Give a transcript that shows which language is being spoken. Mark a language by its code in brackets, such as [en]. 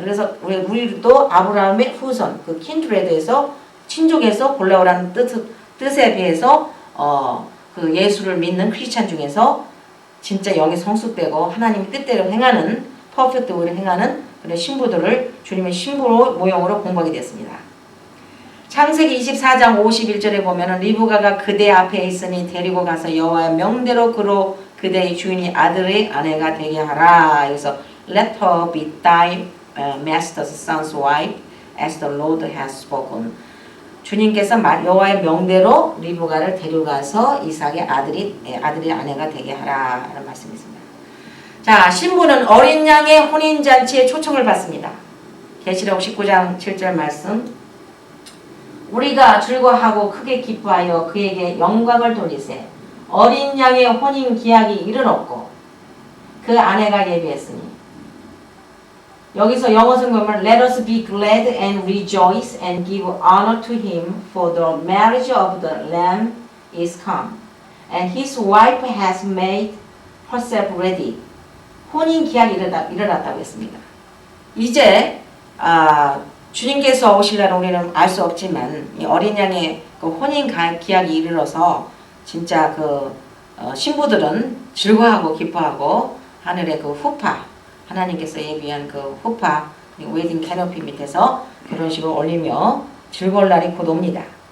[ko] 그래서 우리도 아브라함의 후손, 그 kindred에서 친족에서 골라오라는 뜻에 비해서 그 예수를 믿는 크리스찬 중에서 진짜 영이 성숙되고 하나님의 뜻대로 행하는 퍼펙트 윌을 행하는 그런 신부들을 주님의 신부로 모형으로 공부하게 됐습니다. 창세기 24장 51절에 보면은 리브가가 그대 앞에 있으니 데리고 가서 여호와의 명대로 그로 그대의 주인이 아들의 아내가 되게 하라. 여기서 [en] Let her be thy master's son's wife as the Lord has spoken. [ko] 주님께서 여호와의 명대로 리브가를 데려가서 이삭의 아들의 아내가 되게 하라 하는 말씀이 있습니다. 자, 신부는 어린 양의 혼인잔치에 초청을 받습니다. 계시록 19장 7절 말씀 우리가 즐거워하고 크게 기뻐하여 그에게 영광을 돌리세 어린 양의 혼인 기약이 이르렀고 그 아내가 예비했으니 여기서 영어 성경은 [en] Let us be glad and rejoice and give honor to him for the marriage of the Lamb is come and his wife has made herself ready. [ko] 혼인 기약이 일어났다고 했습니다. 이제 주님께서 오실 날 우리는 알 수 없지만 이 어린 양의 그 혼인 기약이 이르러서 진짜 그 신부들은 즐거워하고 기뻐하고 하늘의 그 후파 하나님께서 예비한 그 후파 웨딩 캐노피 밑에서 결혼식을 올리며 즐거울 날이 곧 옵니다.